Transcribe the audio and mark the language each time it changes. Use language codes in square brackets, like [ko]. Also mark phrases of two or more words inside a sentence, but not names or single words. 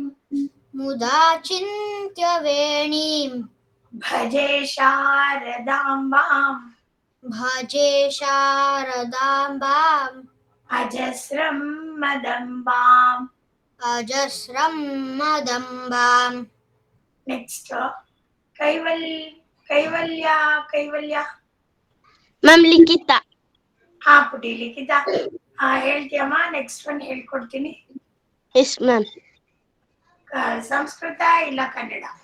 [sa] मुदा चिन्त्यवेणीं भजे शारदाम्बाम् भजे शारदाम्बाम् अजस्रं मदम्बाम्. अजस्रं मदम्बाम्. [kn] ನೆಕ್ಸ್ಟ್ ಕೈವಲ್ಯ. ಮ್ಯಾಮ್ ಲಿಖಿತ. ಪುಟಿ ಲಿಖಿತ ಹೇಳ್ತೀಯಮ್ಮ. [en] next one [kn] ಹೇಳ್ಕೊಡ್ತೀನಿ. [en] yes ma'am. [kn] ಸಂಸ್ಕೃತ ಇಲ್ಲ ಕನ್ನಡ.